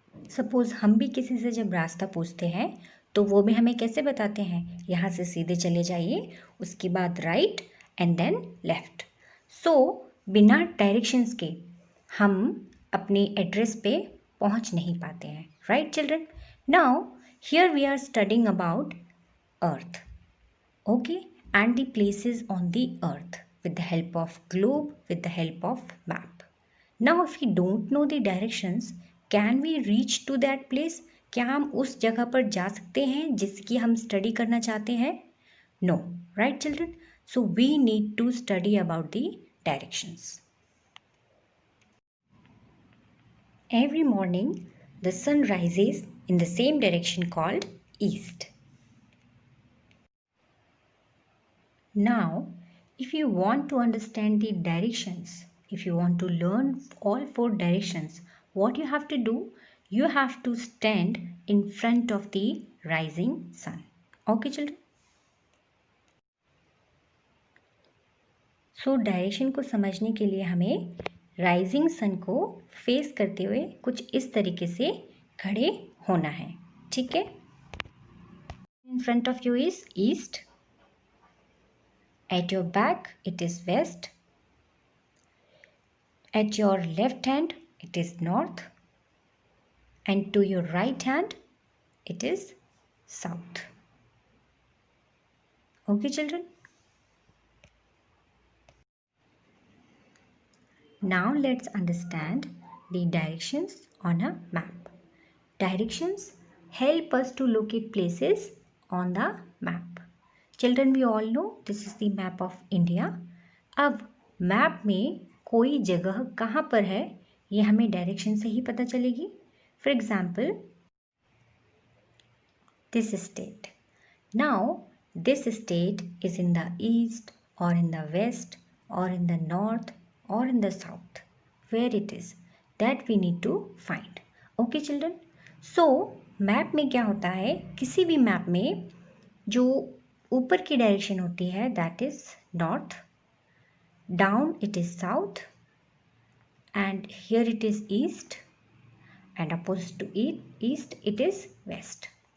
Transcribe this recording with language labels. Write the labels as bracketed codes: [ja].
[hi] Suppose हम भी किसी से जब रास्ता पूछते हैं तो वो भी हमें कैसे बताते हैं, यहाँ से सीधे चले जाइए, उसके बाद [en] Right and then left. [hi] सो बिना डायरेक्शंस के हम अपने एड्रेस पे पहुँच नहीं पाते हैं, right children? [en] Now here we are studying about earth, okay, and the places on the earth with the help of globe, with the help of map. Now if we don't know the directions, can we reach to that place? [hi] क्या हम उस जगह पर जा सकते हैं जिसकी हम स्टडी करना चाहते हैं? [en] No, right children? So we need to study about the directions. Every morning the sun rises in the same direction called east. Now, if you want to understand the directions, if you want to learn all 4 directions, what you have to do? You have to stand in front of the rising sun. Okay children? [hi] So direction को समझने के लिए हमें rising sun को face करते हुए कुछ इस तरीके से खड़े होना है, ठीक है? [en] In front of you is east. At your back it is west. At your left hand it is north. And to your right hand it is south. Okay children? Now let's understand the directions on a map. Directions help us to locate places on the map. Children, we all know this is the map of India. [hi] अब map में कोई जगह कहाँ पर है ये हमें direction से ही पता चलेगी. [en] For example, this state. Now, this state is in the east or in the west or in the north or in the south. Where it is, that we need to find. Okay children? So, [hi] map में क्या होता है, किसी भी map में जो ऊपर की डायरेक्शन होती है [en] that is north, down it is south, and here it is east, and opposite to east it is west.